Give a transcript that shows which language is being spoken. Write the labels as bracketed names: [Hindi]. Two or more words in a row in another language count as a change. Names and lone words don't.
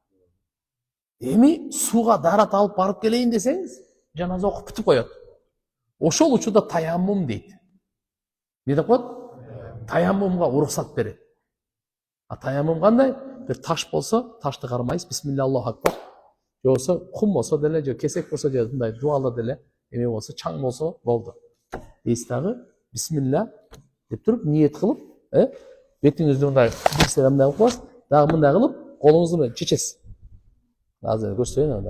[Kyrgyz] Эми сууга дарат алып барып келейин десеңиз, жаназа окуп бүтүп коет. Ошол учурда таяммум дейт. Не деп коет? Таяммумга уруксат берет. Таяммум кандай? Бир таш болсо, ташты кармайсыз, [Arabic] بسم الله الله أكبر. [Kyrgyz] Же болсо кум болсо деле, же кесек болсо, же мындай дуалы деле, эме болсо, чаң болсо болду. Дейсиз дагы бисмилля деп туруп, ниет кылып, бетиңизди мындай бисмилля мындай кылып коесуз, дагы мындай кылып, колуңузду менен чечесиз. Азыр көрсөтөйүн анда.